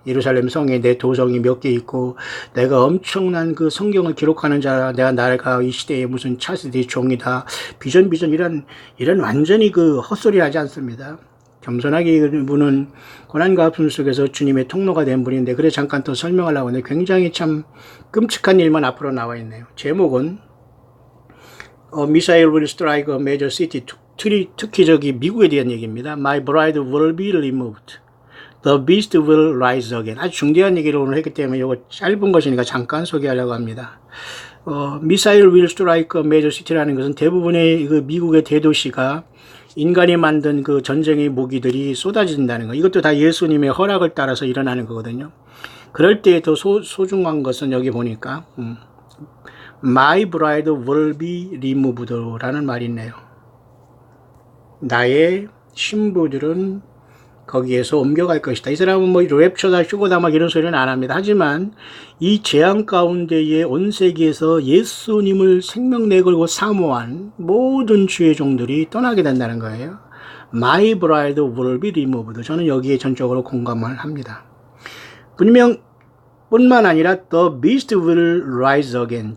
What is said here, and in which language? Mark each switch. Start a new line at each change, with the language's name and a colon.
Korean: 예루살렘 성에 내 도성이 몇 개 있고 내가 엄청난 그 성경을 기록하는 자라, 내가 이 시대에 무슨 찰스디 종이다, 비전 이런 완전히 그 헛소리 하지 않습니다. 겸손하게 이분은 고난과 아픔 속에서 주님의 통로가 된 분인데, 그래 잠깐 또 설명하려고 하는데 굉장히 참 끔찍한 일만 앞으로 나와 있네요. 제목은
English: Missile will strike a major city.
Korean: 특히 저기 미국에 대한 얘기입니다.
English: My bride will be removed. The beast will rise again.
Korean: 아주 중대한 얘기를 오늘 했기 때문에 이거 짧은 것이니까 잠깐 소개하려고 합니다.
English: Missile will strike a major city
Korean: 라는 것은 대부분의 그 미국의 대도시가 인간이 만든 그 전쟁의 무기들이 쏟아진다는 거. 이것도 다 예수님의 허락을 따라서 일어나는 거거든요. 그럴 때 더 소중한 것은 여기 보니까
English: My bride will be removed
Korean: 라는 말이 있네요. 나의 신부들은 거기에서 옮겨갈 것이다. 이 사람은 뭐 랩처다 휴거다 막 이런 소리는 안 합니다. 하지만 이 재앙 가운데에 온 세계에서 예수님을 생명 내걸고 사모한 모든 주의 종들이 떠나게 된다는 거예요.
English: My bride will be removed.
Korean: 저는 여기에 전적으로 공감을 합니다. 분명 뿐만 아니라
English: The beast will rise again.